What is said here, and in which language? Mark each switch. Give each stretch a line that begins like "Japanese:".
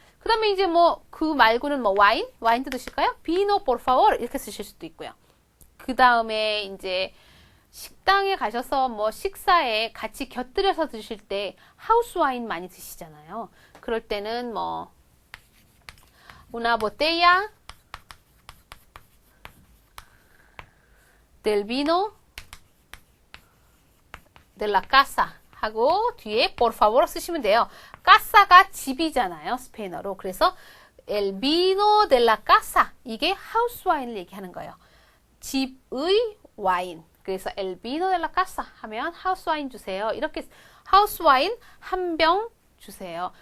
Korean: 그 다음에 이제 뭐 그 말고는 뭐 와인도 드실까요?
Spanish: vino por favor
Korean: 이렇게 쓰실 수도 있고요. 그 다음에 이제 식당에 가셔서 뭐 식사에 같이 곁들여서 드실 때 하우스 와인 많이 드시잖아요. 그럴 때는 뭐
Spanish: una botella del vino de la casa
Korean: 하고 뒤에 por favor 쓰시면 돼요. casa가 집이잖아요, 스페인어로. 그래서
Spanish: el vino de la casa
Korean: 이게 하우스 와인을 얘기하는 거예요. 집의 와인. 그래서
Spanish: el vino de la casa
Korean: 하면 하우스 와인 주세요. 이렇게 하우스 와인 한 병 주세요.